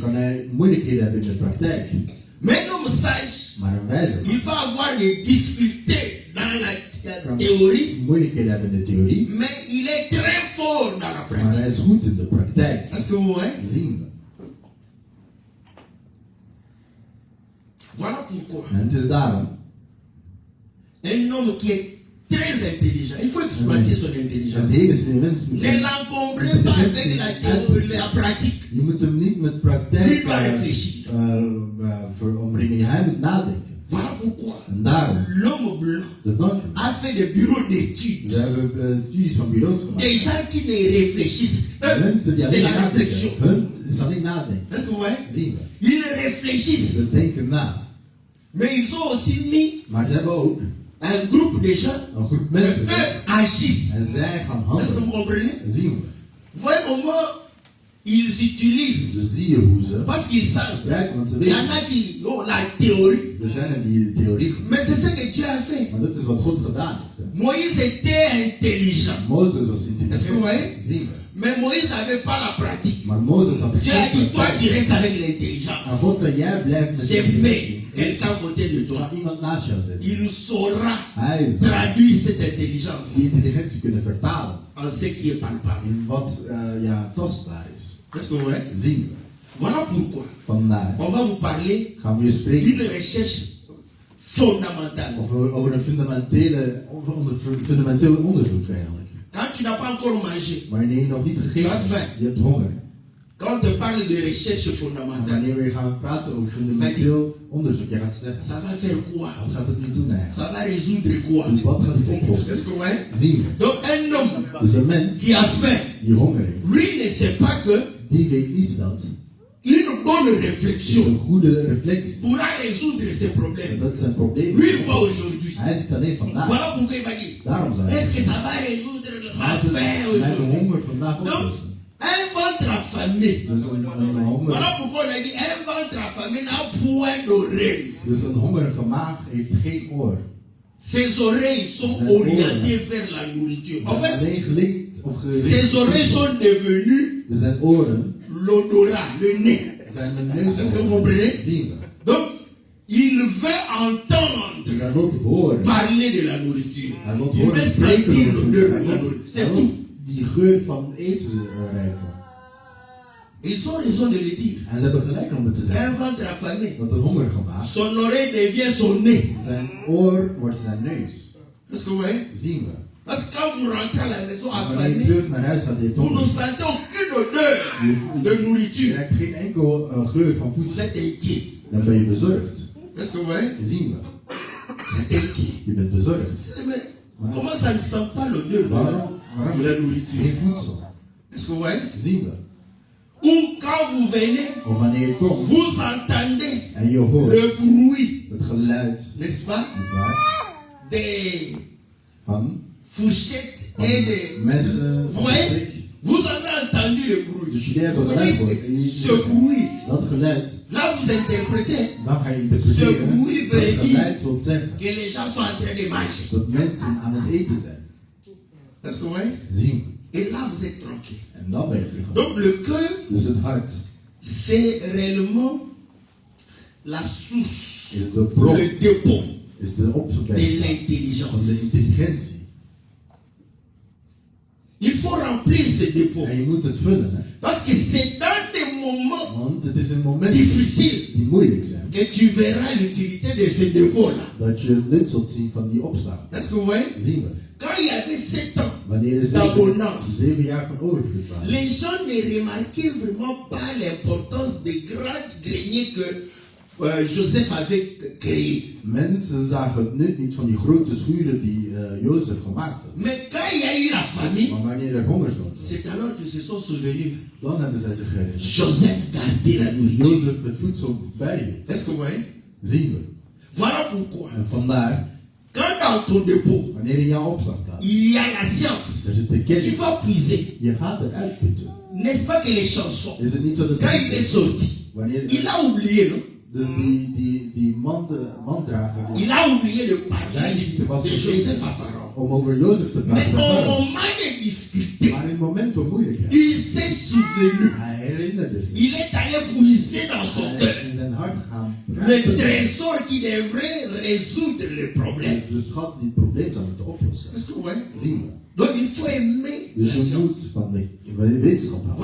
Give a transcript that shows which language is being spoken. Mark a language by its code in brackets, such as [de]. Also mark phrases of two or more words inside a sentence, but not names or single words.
[nl] Kan hij moeilijkheden hebben in de praktijk. [fr] Mais un homme sage, [nl] Maar een wijze [fr] il peut avoir des difficultés dans la [nl] kan [fr] théorie, [nl] moeilijkheden hebben in de theorie. [fr] mais il est très fort dans la [nl] Maar [fr] pratique. [nl] hij is goed in de praktijk. [fr] Est-ce que vous voyez? [nl] Dat zien we. [fr] Voilà pourquoi [nl] En het is daarom. [fr] un homme qui est très intelligent, il faut exploiter son [nl] Een [fr] intelligence. [nl] hele slimme mens moet [fr] Ne [nl] zijn. [fr] l'encombrez pas avec la théorie, la pratique. [nl] Je moet hem niet met praktijk Niet maar réfléchir. omringen. Hij moet nadenken. [fr] Voilà pourquoi [nl] En daarom, [fr] l'homme blanc [nl] de blanke [fr] a fait des bureaux d'études. [nl] we hebben studies van bureaus gemaakt. [fr] Des gens qui ne réfléchissent. [nl] Mensen die [fr] C'est [nl] alleen [fr] la [nl] nadenken. [fr] réflexion. [nl] Hun is alleen nadenken. [fr] Est-ce que vous voyez? [nl] Zien we. [fr] Ils réfléchissent. [nl] Ze denken na. [fr] Mais ils ont aussi mis [nl] Maar ze hebben ook [fr] un groupe de gens [nl] een groep [fr] qui [nl] mensen. [fr] eux agissent. [nl] En zij gaan [fr] Est-ce que vous [nl] handelen. [fr] comprenez? [nl] Dat zien we. [fr] Vous voyez comment ils [nl] Ze [fr] utilisent. [nl] zien hoe ze [fr] Parce qu'ils savent. [nl] gebruiken, want ze [fr] Il y en [nl] weten. [fr] a qui ont la théorie. [nl] Er zijn er die de theorie gebruiken. [fr] Mais c'est ce que Dieu a fait. [nl] Maar dat is wat God gedaan heeft. Hè. [fr] Moïse était intelligent. [nl] Mozes was [fr] Est-ce que vous [nl] intelligent. [fr] voyez? [nl] Zien we. [fr] Mais Moïse n'avait pas la pratique. [nl] Maar Mozes had [fr] Dieu a [nl] geen [fr] dit, toi [nl] praktijk. [fr] tu restes avec [nl] En [fr] l'intelligence. [nl] God zei, jij blijft met [fr] J'ai mis [nl] intelligentie. [fr] quelqu'un à côté de [nl] Er [fr] toi. [nl] gaat iemand naast jou zitten. [fr] Il saura [nl] Hij is [fr] traduire cette intelligence [nl] die intelligentie kunnen vertalen [fr] en ce qui est palpable. [nl] in wat tastbaar is. [fr] Est-ce que vous voyez? [nl] Zien we. [fr] Voilà pourquoi [nl] Vandaar [fr] on va vous parler [nl] gaan we weer spreken [fr] d'une recherche fondamentale. [nl] over een fundamenteel onderzoek eigenlijk. [fr] Quand tu n'as pas encore mangé, [nl] Wanneer je nog niet gegeten hebt, je hebt honger. [fr] quand on te parle de recherche [nl] En [fr] fondamentale, [nl] wanneer we gaan praten over fundamenteel onderzoek, jij gaat zeggen, [fr] ça va faire quoi? [nl] wat gaat het nu doen eigenlijk? [fr] Ça va résoudre quoi? [nl] Wat gaat het oplossen? [fr] Est-ce que vous voyez? [nl] Zien we. [fr] Donc un homme [nl] Dus een mens [fr] qui a faim, [nl] die honger heeft, [fr] lui ne sait pas que [nl] die weet niet dat [fr] une bonne [nl] een [fr] réflexion [nl] goede reflectie, [fr] pourra résoudre ses problèmes. [nl] dat zijn problemen. [fr] Lui, il voit aujourd'hui. [nl] Hij ziet alleen vandaag. [fr] Voilà pourquoi il va dire, [nl] Daarom zei [fr] est-ce que [nl] hij, [fr] ça va résoudre ma [nl] gaat het [fr] faim [nl] mijn [fr] aujourd'hui? [nl] honger vandaag [fr] Donc, [nl] oplossen? [fr] un ventre affamé. [nl] Dus een honger, [fr] Voilà pourquoi on a dit, un ventre affamé n'a point d'oreille. [nl] dus een hongerige maag heeft geen oor. [fr] Ses oreilles sont [nl] Zijn [fr] orientées vers la nourriture. En [nl] Zijn [fr] fait, [nl] alleen gelinkt of gericht. [fr] ses oreilles sont devenues [nl] Dus zijn oren [fr] l'odorat, le nez. [nl] zijn de neus. [fr] Est-ce que vous comprenez? [nl] Zien we. [fr] Donc, il veut entendre [nl] Dus hij wil horen. [fr] parler de la nourriture. [nl] Hij wil [fr] Il [nl] horen [fr] veut [nl] spreken [fr] sentir [nl] over [fr] l'odeur de [nl] voedsel. [fr] la [nl] Hij [fr] nourriture. [nl] wil [fr] C'est tout. [nl] die geur van eten ruiken. [fr] Ils ont raison de le dire. [nl] En ze hebben gelijk om het te [fr] Un [nl] zeggen. [fr] ventre affamé, [nl] Want een hongerige maag, [fr] son oreille devient son nez. [nl] zijn oor wordt zijn neus. [fr] Est-ce que vous voyez? [nl] Zien we. [fr] Parce que quand vous rentrez à la maison [nl] Als wanneer je [fr] affamé, [nl] terug naar huis gaat, heeft [fr] vous ne [nl] honger. [fr] sentez aucune odeur de [nl] Je [fr] nourriture. [nl] ruikt geen enkel geur van [fr] Vous [nl] voedsel. [fr] êtes inquiet. [nl] Dan ben je bezorgd. [fr] Est-ce que vous voyez? [nl] Zien we. [fr] Vous êtes inquiet. [nl] Je bent bezorgd. [fr] Mais comment ça ne sent pas l'odeur de la nourriture? [nl] Geen voedsel. [fr] Est-ce que vous voyez? [nl] Zien we. [fr] Ou quand vous venez, [nl] Of wanneer je komt [fr] vous entendez [nl] en je hoort [fr] le bruit, [nl] het geluid, [fr] n'est-ce pas, [nl] niet waar, [fr] des [nl] van [fr] fourchettes et des... [nl] messen, [fr] Vous [nl] van [fr] voyez? [nl] strik. [fr] Vous avez entendu le bruit. [nl] Dus jullie hebben [fr] Vous [nl] geluid [fr] dites, [nl] gehoord. En je [fr] ce bruit, [nl] dat geluid, [fr] là vous interprétez [nl] dan ga je interpreteren. [fr] Ce bruit [nl] Dat [fr] veut [nl] geluid wil zeggen [fr] que les gens sont en train de manger. [nl] dat mensen aan het eten zijn. [fr] Est-ce que vous voyez? [nl] Zien we. [fr] Et là vous êtes tranquille. [nl] En dan ben je gegaan. [fr] Donc le cœur, [nl] Dus het hart [fr] c'est réellement la source, [nl] is de bron, [fr] le dépôt [nl] is de [fr] de [nl] oppervlakte van de [fr] l'intelligence. [nl] intelligentie. [fr] Il faut remplir ce dépôt. [nl] En je moet het vullen, hè. [fr] Parce que c'est dans des moments [nl] Want het is een moment [fr] difficiles [nl] die moeilijk zijn. [fr] que tu verras l'utilité de ce dépôt-là. [nl] Dat je nut zult zien van die opstaan. [fr] Est-ce que vous voyez? [nl] Zien we. [fr] Quand il y avait 7 ans, [nl] Wanneer er [fr] d'abondance, [nl] 7 jaar van overvloed waren. [fr] les gens ne remarquaient vraiment pas l'importance des grands greniers que Joseph avait créés. [nl] Mensen zagen het nut niet van die grote schuren die Jozef gemaakt had. [fr] Mais quand il y a eu la famine, [nl] Maar wanneer er honger was, [fr] c'est alors qu'ils se sont souvenus. [nl] dan hebben zij zich herinnerd. [fr] Joseph gardait la nourriture. [nl] Jozef het voedsel bij hield. [fr] Est-ce que vous voyez? [nl] Zien we. [fr] Voilà pourquoi [nl] En vandaar, [fr] Quand dans ton dépôt, [nl] Wanneer in jouw opslagplaats [fr] il y a la science [nl] er zit de [fr] qu'il [nl] kennis, [fr] faut puiser. [nl] je gaat eruit putten. [fr] N'est-ce pas que les chansons, [nl] Is het niet zo dat [fr] quand il est sorti, [nl] wanneer [fr] il a oublié, non? [nl] dus die mandrager [fr] Il a oublié de parler [nl] Hij was [fr] de Joseph à Pharaon. [nl] om over Jozef te [fr] Mais [nl] praten. [fr] au moment de difficulté, [nl] Maar in het moment van moeilijkheid, [fr] il s'est souvenu. [nl] hij herinnerde zich. [fr] Il est allé puiser dans son [nl] Hij [fr] cœur [nl] is in zijn hart gegaan. [fr] le trésor qui devrait résoudre le problème. [nl] Dus de schat die het probleem zou moeten oplossen. [fr] Est-ce que vous voyez? [nl] Zien we. [fr] Donc il faut aimer la [nl] Dus je [fr] science. [nl] moet van de wetenschap houden.